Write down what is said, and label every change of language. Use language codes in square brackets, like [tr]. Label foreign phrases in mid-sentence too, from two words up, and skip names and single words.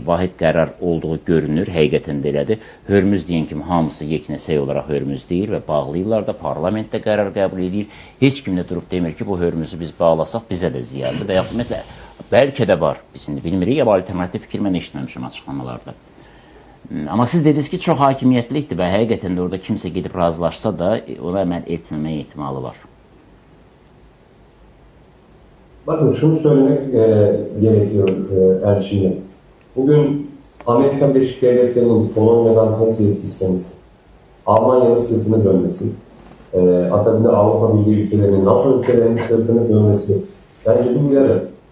[az] Vahid qərar olduğu görünür, həqiqətən də elədir. Hörmüz deyən kimi hamısı yeknəsək olaraq Hörmüz deyir və bağlayırlar da, parlamentdə qərar qəbul edir. Heç kim də durub demir ki, bu Hörmüzü biz bağlasaq bizə də ziyandır və yaxud bəlkə də var, biz indi bilmirik, ya alternativ fikir mən eşitməmişim açıqlamalarda. Amma siz dediniz ki, çox hakimiyyətlikdir və həqiqətən də orada kimsə gedib razılaşsa da ona əməl etməmək ehtimalı var. [tr] Bakın şunu söylemek gerekiyor Erçin'le. Bugün Amerika Birleşik Devletleri'nin Polonya'dan Patriot istemesi, Almanya'nın sırtını dönmesi, akabinde Avrupa Birliği ülkelerinin, NATO ülkelerinin sırtını dönmesi bence bu uyarı.